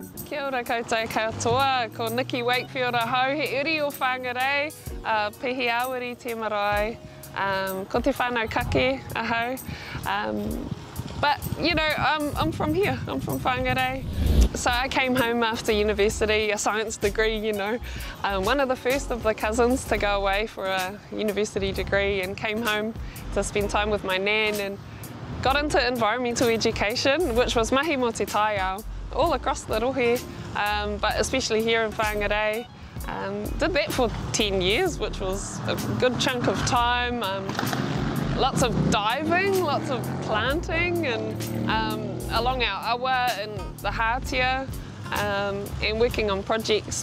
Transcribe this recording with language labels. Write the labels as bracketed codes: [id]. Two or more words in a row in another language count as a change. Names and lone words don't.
[mi] Kia ora koutou katoa, ko Nicki Wakefield ahau, he uri o Whangārei, pihi awiri te marae, ko te whānau kake ahau. [en] But, you know, I'm from here, I'm from Whangārei. So I came home after university, a science degree, you know, one of the first of the cousins to go away for a university degree, and came home to spend time with my nan and got into environmental education, which was [mi] mahi mo te taiao, [en] all across the rohe, but especially here in Whangārei. Did that for 10 years, which was a good chunk of time. Lots of diving, lots of planting, and along our awa and the hātia, and working on projects.